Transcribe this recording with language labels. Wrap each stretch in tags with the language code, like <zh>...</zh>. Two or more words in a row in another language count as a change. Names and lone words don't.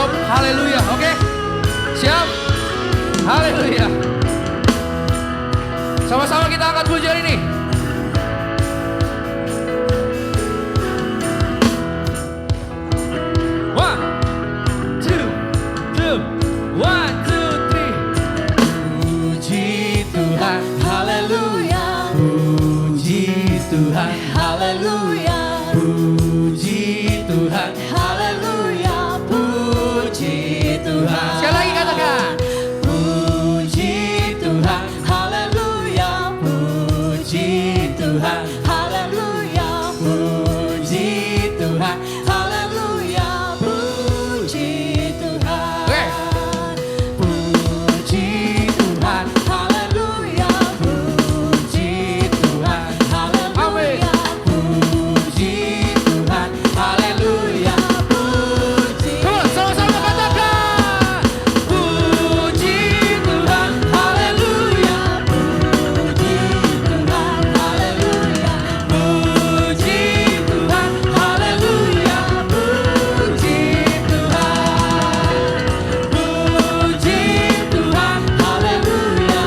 <id>Haleluya, oke? Siap? Haleluya. Sama-sama kita angkat pujian ini.</id> <en>One, two, one, two, three.</en> <id>Puji Tuhan, haleluya. Puji Tuhan, haleluya. Puji Tuhan, haleluya. Puji Tuhan. Sekali lagi katakan. Puji Tuhan, haleluya. Puji Tuhan, haleluya. Puji Tuhan, haleluya. Puji Tuhan. Oke. Puji Tuhan, haleluya. Puji Tuhan, haleluya. Puji Tuhan, haleluya. Puji.</id> <en>Come on,</en> <id>sama-sama katakan. Puji Tuhan, haleluya. Puji Tuhan, haleluya. Puji Tuhan, haleluya. Puji Tuhan. Puji Tuhan, haleluya.</id>